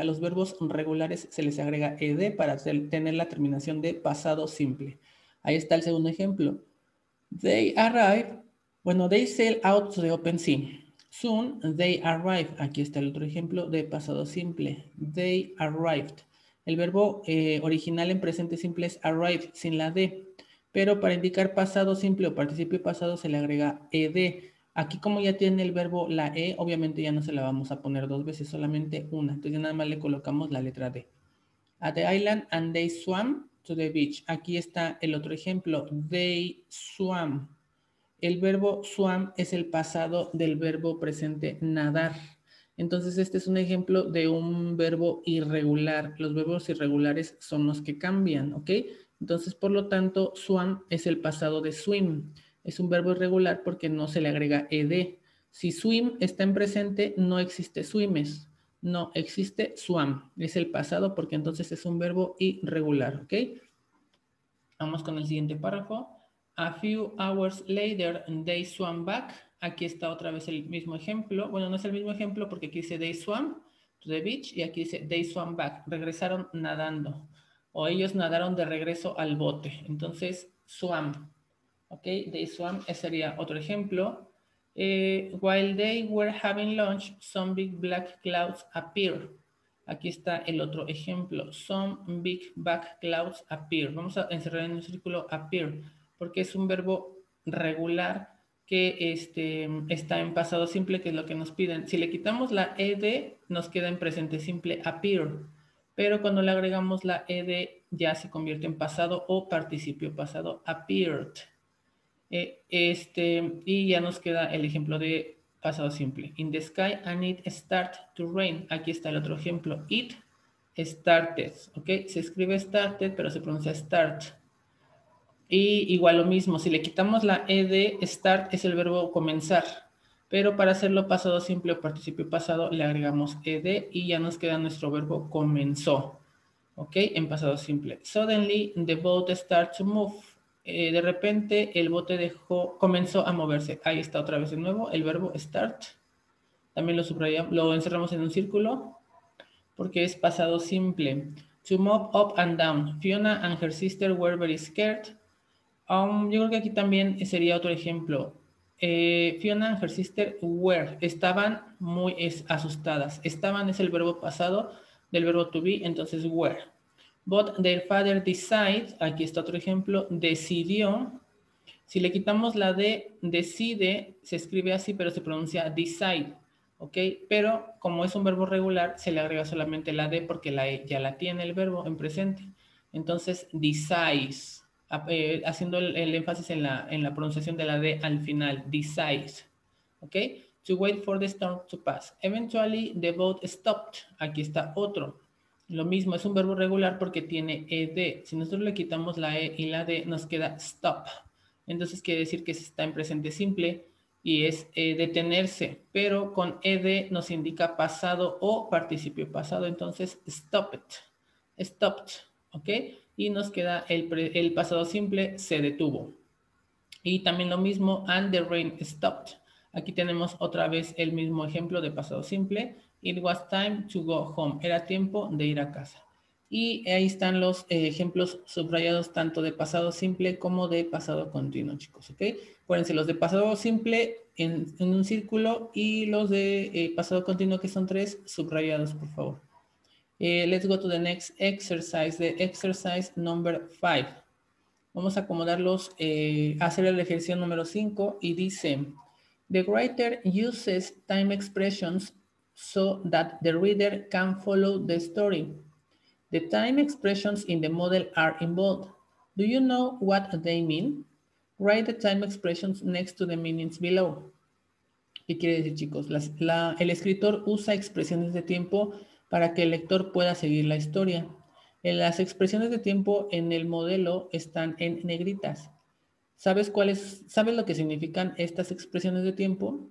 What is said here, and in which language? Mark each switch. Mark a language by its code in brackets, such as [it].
[es] A los verbos regulares se les agrega ed para tener la terminación de pasado simple. Ahí está el segundo ejemplo. [en] They arrive. Bueno, they sail out to the open sea. Soon they arrive. [es] Aquí está el otro ejemplo de pasado simple. [en] They arrived. [es] El verbo original en presente simple es arrive sin la d, pero para indicar pasado simple o participio pasado se le agrega ed. Aquí como ya tiene el verbo la e, obviamente ya no se la vamos a poner dos veces, solamente una. Entonces nada más le colocamos la letra d. [en] At the island and they swam to the beach. [es] Aquí está el otro ejemplo. [en] They swam. [es] El verbo swam es el pasado del verbo presente nadar. Entonces, este es un ejemplo de un verbo irregular. Los verbos irregulares son los que cambian, ¿ok? Entonces, por lo tanto, swam es el pasado de swim. Es un verbo irregular porque no se le agrega ed. Si swim está en presente, no existe swimes. No existe swam. Es el pasado porque entonces es un verbo irregular, ¿ok? Vamos con el siguiente párrafo. [en] A few hours later, they swam back. [es] Aquí está otra vez el mismo ejemplo. Bueno, no es el mismo ejemplo porque aquí dice [en] they swam to the beach. [es] Y aquí dice, [en] they swam back. [es] Regresaron nadando. O ellos nadaron de regreso al bote. Entonces, swam. Ok, [en] they swam. [es] Ese sería otro ejemplo. [en] While they were having lunch, some big black clouds appeared. [es] Aquí está el otro ejemplo. [en] Some big black clouds appear. [es] Vamos a encerrar en un círculo appear, porque es un verbo regular que está en pasado simple, que es lo que nos piden. Si le quitamos la ed, nos queda en presente simple appear. Pero cuando le agregamos la ed, ya se convierte en pasado o participio pasado, appeared. Y ya nos queda el ejemplo de pasado simple. [en] In the sky and it start to rain. [es] Aquí está el otro ejemplo. [en] It started. [es] ¿Ok? Se escribe started, pero se pronuncia start. Y igual lo mismo. Si le quitamos la ed, start es el verbo comenzar. Pero para hacerlo pasado simple o participio pasado, le agregamos ed y ya nos queda nuestro verbo comenzó. ¿Ok? En pasado simple. [en] Suddenly, the boat started to move. [es] De repente, el bote comenzó a moverse. Ahí está otra vez de nuevo el verbo start. También lo encerramos en un círculo porque es pasado simple. [en] To move up and down. Fiona and her sister were very scared. [es] Yo creo que aquí también sería otro ejemplo. [en] Fiona and her sister were. [es] Estaban muy asustadas. Estaban es el verbo pasado del verbo to be, entonces were. [en] But their father decided, [es] aquí está otro ejemplo, decidió. Si le quitamos la D, decide, se escribe así, pero se pronuncia decide, ¿ok? Pero como es un verbo regular, se le agrega solamente la D porque la E ya la tiene el verbo en presente. Entonces, decides, haciendo el énfasis en la pronunciación de la D al final, decides, ¿ok? [en] To wait for the storm to pass. Eventually, the boat stopped. [es] Aquí está otro. Lo mismo, es un verbo regular porque tiene ed. Si nosotros le quitamos la e y la d, nos queda stop. Entonces quiere decir que está en presente simple y es detenerse, pero con ed nos indica pasado o participio pasado. Entonces, stop it. Stopped, ¿ok? Y nos queda el pasado simple, se detuvo. Y también lo mismo, and the rain stopped. Aquí tenemos otra vez el mismo ejemplo de pasado simple. [en] It was time to go home. [es] Era tiempo de ir a casa. Y ahí están los ejemplos subrayados tanto de pasado simple como de pasado continuo, chicos, ¿ok? Acuérdense, los de pasado simple en un círculo y los de pasado continuo, que son 3, subrayados, por favor. [en] Let's go to the next exercise, the exercise number 5. [es] Vamos a acomodarlos, hacer el ejercicio número 5 y dice, [en] the writer uses time expressions so that the reader can follow the story. The time expressions in the model are in bold. Do you know what they mean? Write the time expressions next to the meanings below. [es] ¿Qué quiere decir, chicos? El escritor usa expresiones de tiempo para que el lector pueda seguir la historia. Las expresiones de tiempo en el modelo están en negritas. ¿Sabes lo que significan estas expresiones de tiempo?